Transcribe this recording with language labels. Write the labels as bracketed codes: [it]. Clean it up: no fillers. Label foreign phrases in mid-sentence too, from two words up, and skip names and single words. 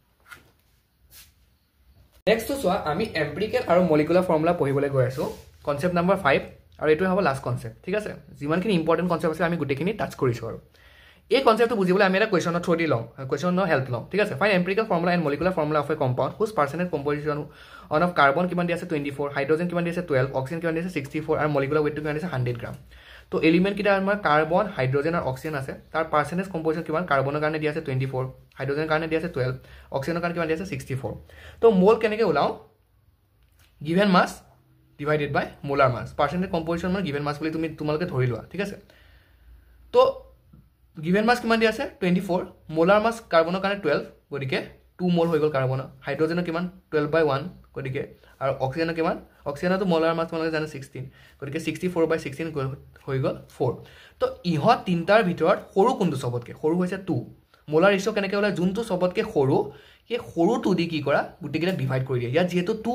[as] নেক্সট তো সোয়া আমি এম্পিৰিকেল আৰু [en] molecular formula [as] পঢ়িবলৈ গৈ আছো [en] concept number 5 [as] আৰু এটো হ'ব [en] last concept [as] ঠিক আছে যিমানখিনি [en] important concept [as] আছে আমি গুটেখিনি টাচ কৰিছো আৰু এই কনসেপ্টটো বুজিবলৈ আমি এটা [en] question's through [as] দি লওঁ [en] question's help [as] লওঁ ঠিক আছে [en] find empirical formula and molecular formula of a compound whose percentage composition on of carbon [as] কিমান দি আছে 24 হাইড্ৰোজেন কিমান দি আছে 12 অক্সিজেন কিমান দি আছে 64 আৰু [en] molecular weight [as] কিমান দি আছে 100 গ্রাম তো এলিমেন্ট কিটা আমাৰ কাৰ্বন হাইড্ৰোজেন আৰু অক্সিজেন আছে তাৰ [en] percentage composition [as] কিমান কাৰ্বনৰ কাৰণে দি আছে 24 হাইড্ৰোজেনৰ কাৰণে দি আছে 12 অক্সিজেনৰ কাৰণে কিমান দি আছে 64 তো মোল কেনেকৈ ওলাও [en] given mass divided by molar mass percentage composition [as] মানে [en] given mass [as] বুলি তুমি তোমালকে ধৰি লোৱা ঠিক আছে তো [en] given mass [as] কিমান দি আছে 24 [en] molar mass [as] কাৰ্বনৰ কাৰণে 12 গতিকে 2 মোল হৈ গল কাৰ্বন হাইড্ৰোজেনৰ কিমান 12/1 গতিকে আৰু অক্সিজেনৰ কিমান অক্সিজেনটো [en] molar mass [as] তোমালকে জানে 16 গতিকে 64/16 হৈ গল 4 তো ইহত তিনটাৰ ভিতৰত সৰু কোনটো সবতকে সৰু হৈছে 2 [en] molar ratio [as] কেনেকৈ ওলাই যোনটো সবতকে সৰু এই সৰু 2 দি কি কৰা গুটিকেটা ডিভাইড কৰি দিয়া ইয়াত যেহেতু 2